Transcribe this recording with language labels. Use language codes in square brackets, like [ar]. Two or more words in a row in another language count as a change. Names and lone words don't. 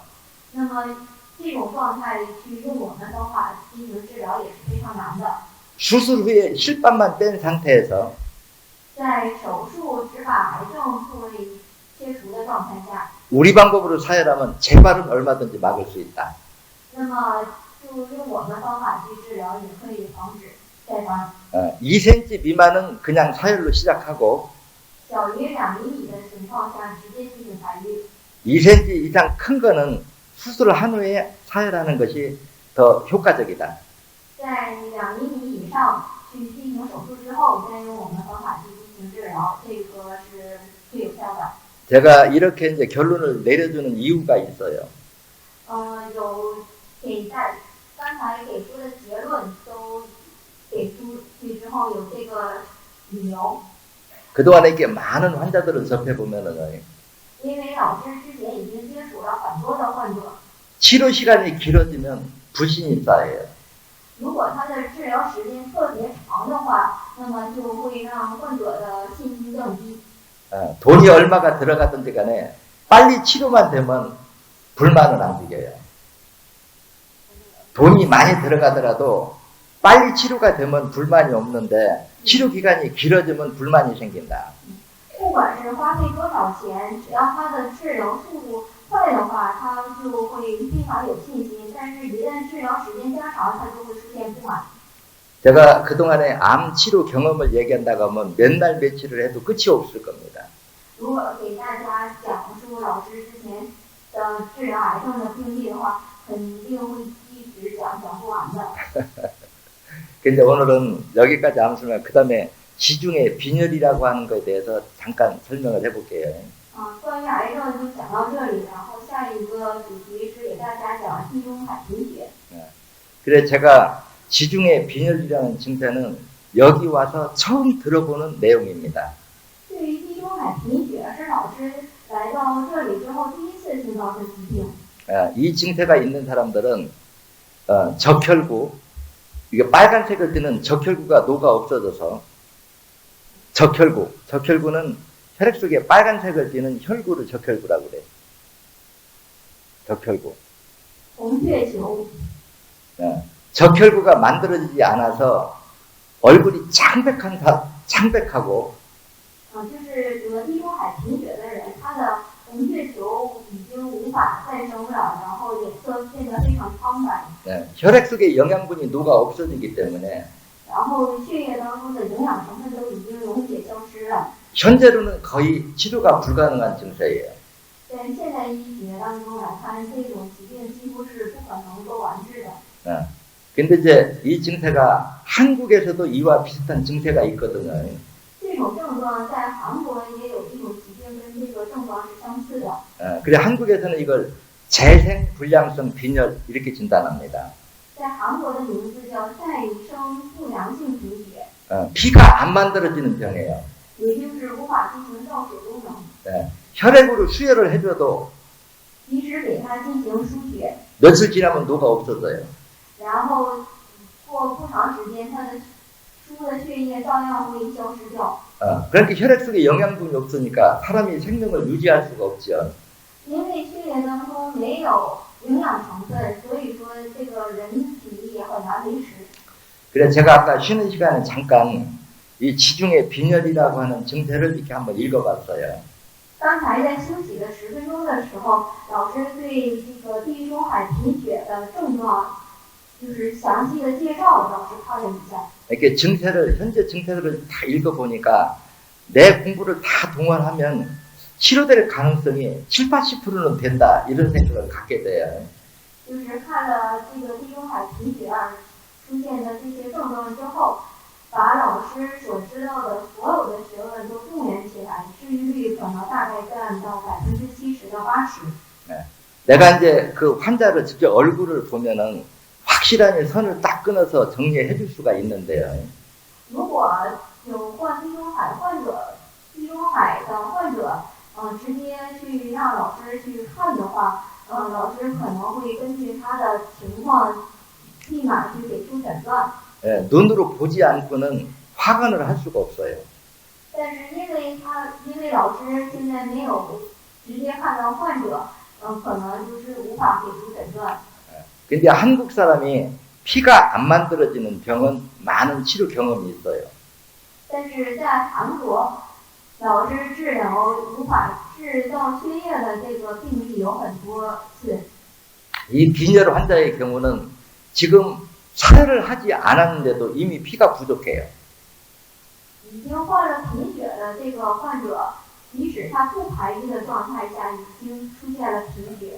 [zh] 那么这种状态去用我们方法进行治疗也是非常难的。 [ko] 수술 후에 실밥만 뺀 상태에서 [zh] 在手术只把癌症部位切除的状态下， [ko] 우리 방법으로 사혈하면 재발은 얼마든지 막을 수 있다. [zh] 那么就用我们方法去治疗，也可以防止再发。 [ko] 2cm 미만은 그냥 사혈로 시작하고 [zh] 小于2厘米的情况下，直接进行排列。 [ko] 2cm 이상 큰 거는 수술을 한 후에 사혈하는 것이 더 효과적이다. [zh] 在2厘米以上去进行手术之后，再用我们方法去进行治疗，这个是最有效的。 [ko] 제가 이렇게 이제 결론을 내려주는 이유가 있어요. [zh] 有刚才给出的结论都给出去之后，有这个理由。 [ko] 그동안에 이렇게 많은 환자들을 접해보면은 [zh] 因为老师之前已经接触了很多的患者， [ko] 치료 시간이 길어지면 불신이 쌓여요. [zh] 如果他的治疗时间特别长的话，那么就会让患者的信心更低。 [ko] 돈이 얼마가 들어가든지 간에 빨리 치료만 되면 불만은 안 생겨요. 돈이 많이 들어가더라도 빨리 치료가 되면 불만이 없는데 치료 기간이 길어지면 불만이 생긴다. [zh] 不管是花费多少钱，只要他的治疗速度快的话，他就会非常有信心。但是，一旦治疗时间加长，他就会出现不满。 [ko] 제가 그동안에 암 치료 경험을 얘기한다고 하면 몇 날 며칠을 해도 끝이 없을 겁니다. [zh] 如果给大家讲述老师之前的治疗癌症的病例的话，肯定会一直讲不完的。 [ko] 근데 오늘은 여기까지 암술만 그 다음에 지중해 빈혈이라고 하는 것에 대해서 잠깐 설명을 해볼게요. [zh] 关于癌症就讲到这里，然后下一个主题是给大家讲地中海贫血。 [ko] 그래 제가 지중해 빈혈이라는 증세는 여기 와서 처음 들어보는 내용입니다. [zh] 对于地中海贫血是老师来到这里之后第一次听到的疾病。 [ko] 이 증세가 있는 사람들은 적혈구, 이게 빨간색을 띠는 적혈구가 녹아 없어져서 적혈구는 혈액 속에 빨간색을 띠는 혈구를 적혈구라고 그래요. 적혈구. [zh] 红血球 [ko] 적혈구가 만들어지지 않아서 얼굴이 창백하고 [zh] 就是得地中海贫血的人，他的红血球已经无法再生了，然后脸色变得非常苍白。 [ko] 혈액 속에 영양분이 녹아 없어지기 때문에 [zh] 然后血液当中的营养成分都已经溶解消失了。 [ko] 현재로는 거의 치료가 불가능한 증세예요. [zh] 在现代医学当中来看，这种疾病几乎是不可能够完治的。 [ko] 근데 이제 이 증세가 한국에서도 이와 비슷한 증세가 있거든요. [zh] 这种症状在韩国也有一种疾病跟这个症状是相似的。 [ko] 그래 한국에서는 이걸 재생불량성 빈혈 이렇게 진단합니다. [zh] 在韩国的名字叫再生不良性贫血， [ko] 피가 안 만들어지는 병이에요. [zh] 也就是无法进行造血功能。 [ko] 혈액으로 수혈을 해줘도 [zh] 即使给它进行输血， [ko] 며칠 지나면 녹아 없어져요. [zh] 然后过不长时间，它的输的血液照样会消失掉。 [ko] 그러니까 혈액 속에 영양분이 없으니까 사람이 생명을 유지할 수가 없죠. [zh] 因为血液当中没有营养成分，所以说这个人体也很难维持。 [ko] 그래서 제가 아까 쉬는 시간에 잠깐 이 지중해 빈혈이라고 하는 증세를 이렇게 한번 읽어봤어요. [zh] 刚才在休息的10分钟的时候，老师对这个地中海贫血的症状，就是详细的介绍，老师看了一下。 [ko] 이렇게 현재 증세를 다 읽어보니까 내 공부를 다 동원하면 치료될 가능성이 7, 80%는 된다 이런 생각을 갖게 돼요. [zh] 就是看了这个地中海贫血出现的这些症状之后，把老师所知道的所有的学问都动员起来，治愈率可能大概占到70%到80%。 [ko] 내가 이제 그 환자를 직접 얼굴을 보면은 확실하게 선을 딱 끊어서 정리해 줄 수가 있는데요. [zh] 如果有患地中海的患者，直接去让老师去看的话，老师可能会根据他的情况，立马去给出诊断。 [ko] 눈으로 보지 않고는 확언을 할 수가 없어요. [zh] 但是因为老师现在没有直接看到患者，可能就是无法给出诊断。 [ko] 근데 한국 사람이 피가 안 만들어지는 병은 많은 치료 경험이 있어요. [zh] 但是在韩国，老师治疗无法制造血液的这个病例有很多次。 [ko] 이 빈혈 환자의 경우는 지금 사혈을 하지 않았는데도 이미 피가 부족해요. [zh] 已经患了贫血的这个患者，即使他不排异的状态下，已经出现了贫血。